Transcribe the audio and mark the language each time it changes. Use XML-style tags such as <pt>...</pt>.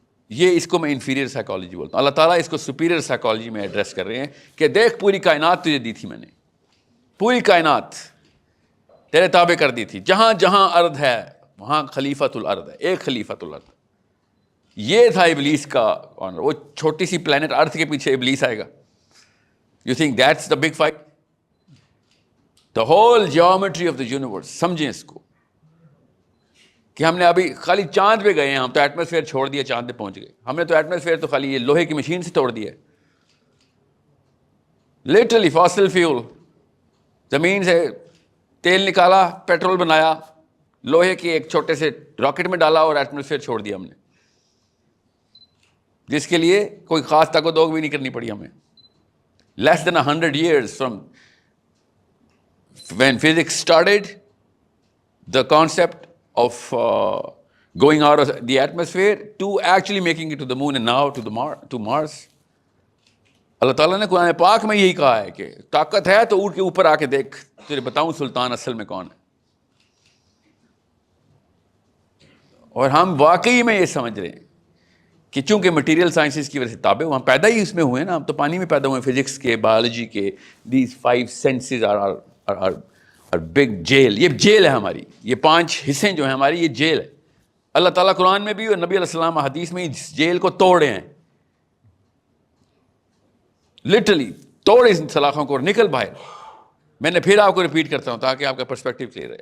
<ur>یہ اس کو میں انفیریئر سائیکالوجی بولتا ہوں. اللہ تعالیٰ اس کو سپیریئر سائیکالوجی میں ایڈریس کر رہے ہیں کہ دیکھ پوری کائنات تجھے دی تھی میں نے، پوری کائنات تیرے تابع کر دی تھی، جہاں جہاں ارض ہے وہاں خلیفۃ الارض ہے، ایک خلیفۃ الارض. یہ تھا ابلیس کا آنر. وہ چھوٹی سی پلانٹ ارتھ کے پیچھے ابلیس آئے گا.</ur> <en>You think that's the big fight? The whole geometry of the universe.</en> <ur>سمجھیں اس کو کہ ہم نے ابھی خالی چاند پہ گئے ہیں، ہم تو ایٹماسفیئر چھوڑ دیا، چاند پہ پہنچ گئے. ہم نے تو ایٹماسفیئر تو خالی یہ لوہے کی مشین سے توڑ دیا ہے. لٹرلی فاسل فیول، زمین سے تیل نکالا، پیٹرول بنایا، لوہے کے ایک چھوٹے سے راکٹ میں ڈالا اور ایٹماسفیئر چھوڑ دیا ہم نے، جس کے لیے کوئی خاص تک و دوگ بھی نہیں کرنی پڑی ہمیں.</ur> <en>Less than 100 years from when physics started, the concept of going out of the atmosphere to actually making it to the moon and now to Mars.</en> <ur>اللہ تعالیٰ نے قرآن پاک میں یہی کہا ہے کہ طاقت ہے تو اٹھ کے اوپر آ کے دیکھ، تجھے بتاؤں سلطان اصل میں کون ہے. اور ہم واقعی میں یہ سمجھ رہے ہیں کہ چونکہ مٹیریل سائنسز کی وجہ سے تابع ہم پیدا ہی اس میں ہوئے نا، ہم تو پانی میں پیدا ہوئے، فزکس کے، بایولوجی کے.</ur> <en>These 5 senses are big jail.</en> <ur>یہ جیل ہے ہماری، یہ 5 حصے جو ہیں ہماری، یہ جیل ہے. اللہ تعالیٰ قرآن میں بھی اور نبی علیہ السلام حدیث میں اس جیل کو توڑے ہیں. لٹرلی توڑے ان سلاخوں کو اور نکل باہر. میں نے پھر آپ کو ریپیٹ کرتا ہوں تاکہ آپ کا پرسپیکٹو کلیئر ہے.</ur>